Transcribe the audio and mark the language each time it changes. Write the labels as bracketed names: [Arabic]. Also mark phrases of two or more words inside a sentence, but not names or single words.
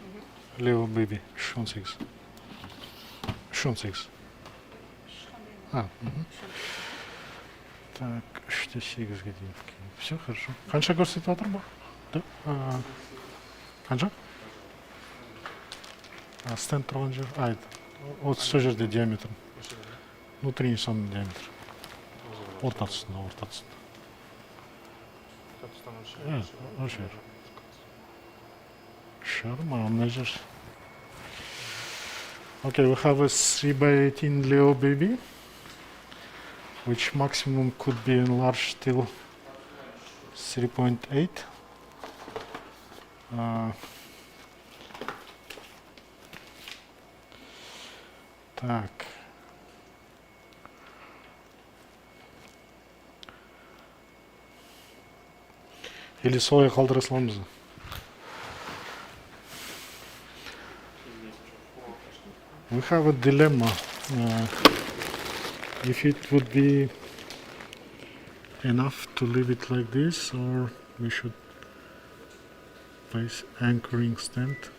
[English] Leo baby. 318. 318. [Russian] А, угу. Так, 3-8 годин. Все хорошо. [Kazakh] Қанша көрсетіп отыр бұл? Қанша? Стенд тұрған жер. Вот сол жерде диаметр. [Russian] Внутренний сонный диаметр. [Kazakh] Ортасында. О жер. [English] Sure, measures. Okay, we have a 3x18 Leo baby, which maximum could be enlarged till 3.8. [Russian] Так. [Kazakh] Или солай қалдыра саламыз. [English] We have a dilemma. If it would be enough to leave it like this, or we should place anchoring stand.